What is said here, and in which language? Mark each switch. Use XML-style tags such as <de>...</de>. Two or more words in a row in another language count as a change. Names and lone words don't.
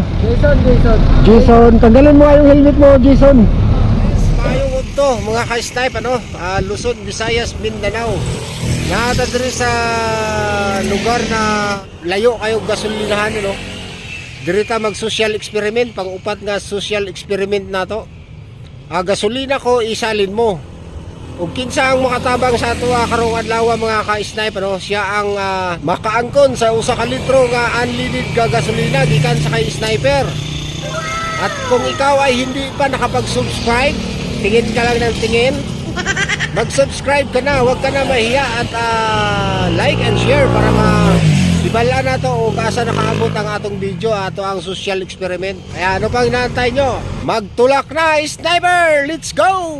<tl>Jason, tanggalin mo yung helmet mo, Jason.</tl> <ceb>Tayong ugto, mga ka-snipe, ano? Luzon, Visayas, Mindanao. Nakatadiri sa lugar na layo kayong gasolinahan, ano? Dirita mag-</ceb> <en>social experiment,</en> <ceb>pang-upat nga</ceb> <en>social experiment</en> <ceb>na to.</ceb> <tl>Gasolina ko, isalin mo.</tl> <ceb>Ug kinsa ang makatabang sa ato karong adlaw mga ka-snipe, ano? Siya ang makaangkon sa usa ka litro nga unleaded nga gasolina gikan sa kay sniper.</ceb> <tl>At kung ikaw ay hindi pa nakapag-subscribe, tingin ka lang ng tingin. Mag-subscribe ka na, huwag ka na mahiya at</tl> <en>like and share</en> <ceb>para ibala na to o asa nakaabot ang atong video, ato ang</ceb> <en>social experiment.</en> <tl>Kaya ano pang inaantay nyo? Magtulak na, sniper!</tl> <en>Let's go!</en>